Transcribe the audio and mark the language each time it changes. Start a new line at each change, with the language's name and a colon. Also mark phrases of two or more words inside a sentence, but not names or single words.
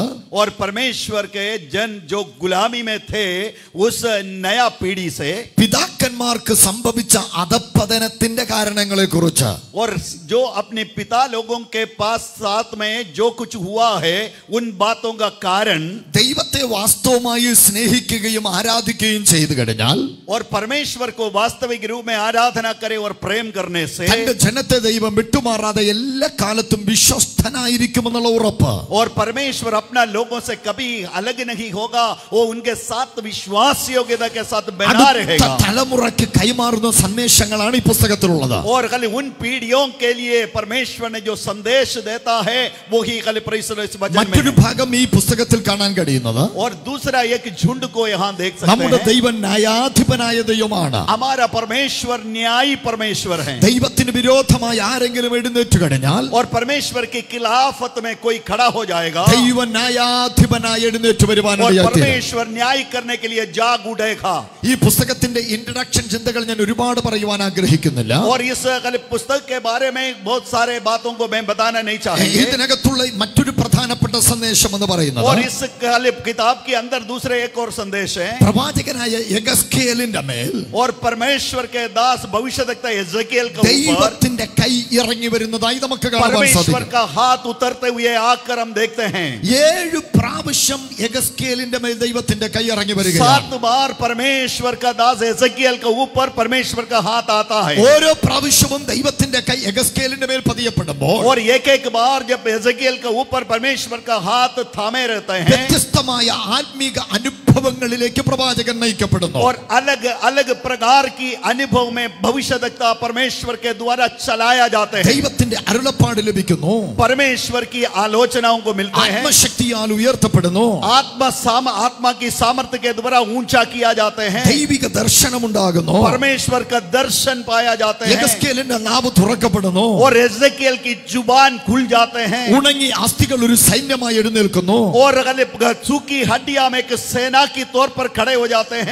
Hindi: और परमेश्वर के जन जो गुलामी में थे उस नया पीढ़ी से,
Malayalam: പിതാക്കന്മാർക്ക് സംഭവിച്ച അധപ്പതനത്തിന്റെ കാരണങ്ങളെ കുറിച്ച്,
Hindi: और जो अपने पिता लोगों के पास साथ में जो कुछ हुआ है उन बातों का कारण,
Malayalam: ദൈവത്തെ വാസ്തവമായി സ്നേഹിക്കുകയും ആരാധിക്കുകയും ചെയ്തു കഴിഞ്ഞാൽ,
Hindi: और परमेश्वर को वास्तविक रूप में आराधना करे और प्रेम करने से,
Malayalam: തന്റെ ജനത്തെ ദൈവം വിട്ടുമാറാതെ എല്ലാ കാലത്തും വിശ്വസ്തനായിരിക്കുമെന്നുള്ള ഉറപ്പ്,
Hindi: और परमेश्वर अपना लोगों से कभी अलग नहीं होगा, वो उनके साथ विश्वास योग्यता के साथ बना रहेगा.
Malayalam: തലമുറയ്ക്ക് കൈമാറുന്ന സന്ദേശങ്ങളാണ് ഈ പുസ്തകത്തിലുള്ളത്.
Hindi: और खाली उन पीढ़ियों के लिए परमेश्वर ने जो संदेश देता है वो ही खाली इस वचन में
Malayalam: മറ്റൊരു
Hindi: है.
Malayalam: ഭാഗം ഈ പുസ്തകത്തിൽ കാണാൻ കഴിയുന്നത്,
Hindi: और दूसरा एक झुंड को यहाँ देख सकते
Malayalam: നമ്മുടെ
Hindi: हैं.
Malayalam: ദൈവം ന്യായാധിപനായ ദൈവമാണ്.
Hindi: हमारा परमेश्वर न्यायी परमेश्वर है.
Malayalam: ദൈവത്തിന് വിരോധമായി ആരെങ്കിലും എഴുന്നേറ്റ് കഴിഞ്ഞാൽ,
Hindi: और परमेश्वर की खिलाफत में कोई खड़ा हो जाएगा,
Malayalam: ദൈവം ന്യായാധിപനായി എഴുന്നേറ്റ്
Hindi: और
Malayalam: വരുവാനായി
Hindi: परमेश्वर न्याय करने के लिए जाग उठेगा.
Malayalam: ഈ പുസ്തകത്തിന്റെ ഇൻട്രഡക്ഷൻ ചിന്തകൾ ഞാൻ ഒരുപാട് പറയുവാൻ ആഗ്രഹിക്കുന്നില്ല.
Hindi: और इस पुस्तक के बारे में बहुत सारे बातों को मैं बताना नहीं चाहूंगा.
Malayalam: ഇതിനകത്തുള്ള മറ്റൊരു പ്രധാനപ്പെട്ട സന്ദേശം എന്ന് പറയുന്നത്,
Hindi: और इस किताब के अंदर दूसरे एक और संदेश है.
Malayalam: പ്രവാചകനായ യെഹെസ്കേലിന്റെ മേൽ
Hindi: और परमेश्वर के दास भविष्यद्वक्ता यहेजकेल के ऊपर
Malayalam: ദൈവത്തിന്റെ കൈ ഇറങ്ങി വരുന്നതായി നമുക്ക് കാണാൻ
Hindi: परमेश्वर
Malayalam: സാധിക്കും.
Hindi: का हाथ उतरते हुए आकर हम देखते हैं.
Malayalam: 7 പ്രാവശ്യം യെഹെസ്കേലിന്റെ മേൽ ദൈവത്തിന്റെ കൈ ഇറങ്ങി വരികയാണ്.
Hindi: 7 बार परमेश्वर का दास यहेजकेल के ऊपर परमेश्वर का हाथ आता है.
Malayalam: ഓരോ പ്രാവശ്യവും ദൈവത്തിന്റെ കൈ യെഹെസ്കേലിന്റെ മേൽ പതിയപ്പെടുമ്പോൾ,
Hindi: और एक बार जब यहेजकेल के ऊपर परमेश्वर का हाथ थामे रहते हैं,
Malayalam: വ്യത്യസ്തമായ ആത്മീക അനുഭവങ്ങളിലേക്ക് പ്രവാചകൻ നയിക്കപ്പെടുന്നു.
Hindi: और अलग अलग प्रकार की अनुभव में भविष्यद्वक्ता परमेश्वर के द्वारा चलाया जाते हैं.
Malayalam: ദൈവത്തിന്റെ അരുളപ്പാട് ലഭിക്കുന്നു.
Hindi: परमेश्वर की आलोचनाओं को मिलते हैं.
Malayalam: ആത്മശക്തിയാൽ ഉയർത്തപ്പെടുന്നു.
Hindi: आत्मा की सामर्थ्य के द्वारा ऊंचा किया जाते हैं.
Malayalam: ദൈവിക ദർശനം ഉണ്ടാകുന്നു.
Hindi: परमेश्वर का दर्शन पाया जाते हैं.
Malayalam: യെഹെസ്കേലിന്റെ നാവ് തുറക്കപ്പെടുന്നു.
Hindi: और यहेजकेल की जुबान खुल जाते हैं.
Malayalam: ഉണങ്ങി അസ്ഥികൾ ഒരു സൈന്യമായി എഴുന്നേൽക്കുന്നു.
Hindi: और सूखी हड्डियां में एक सेना की तौर पर खड़े हो जाते हैं.